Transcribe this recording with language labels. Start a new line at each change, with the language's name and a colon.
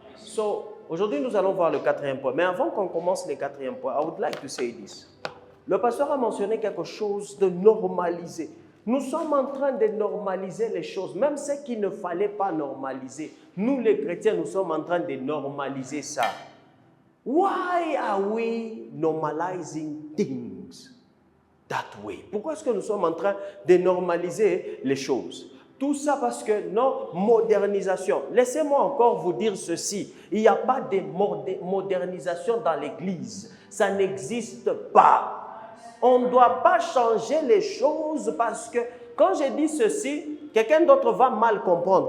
French: So, aujourd'hui, nous allons voir le quatrième point. Mais avant qu'on commence le quatrième point,
English: I would like to say this.
French: Le pasteur a mentionné quelque chose de normalisé. Nous sommes en train de normaliser les choses, même ce qu'il ne fallait pas normaliser. Nous, les chrétiens, nous sommes en train de normaliser ça.
English: Why are we normalizing things that way?
French: Pourquoi est-ce que nous sommes en train de normaliser les choses? Tout ça parce que nos modernisations. Laissez-moi encore vous dire ceci. Il n'y a pas de modernisation dans l'Église. Ça n'existe pas. On ne doit pas changer les choses parce que quand je dis ceci, quelqu'un d'autre va mal comprendre.